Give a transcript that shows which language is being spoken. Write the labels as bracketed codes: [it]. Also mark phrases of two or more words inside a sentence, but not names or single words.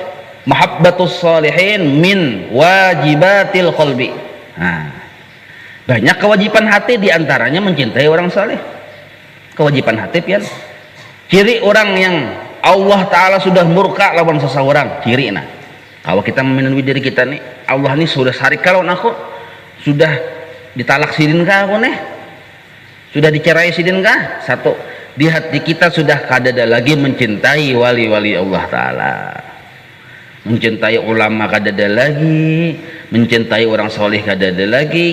[ar] محبة الصالحين من واجبات القلب. [id] Nah, banyak kewajiban hati, diantaranya mencintai orang soleh. Kewajiban hati pian. Ciri orang yang Allah Ta'ala sudah murka lawan seseorang, ciri nah kalau kita memenuhi diri kita nih, [bjn] Allah nih sudah sarik kalau aku sudah ditalak sidin kah aku nih, sudah dicerai sidin kah. 1, di hati kita sudah kadada lagi mencintai wali-wali Allah Ta'ala, mencintai ulama kadada lagi, mencintai orang soleh kadada lagi.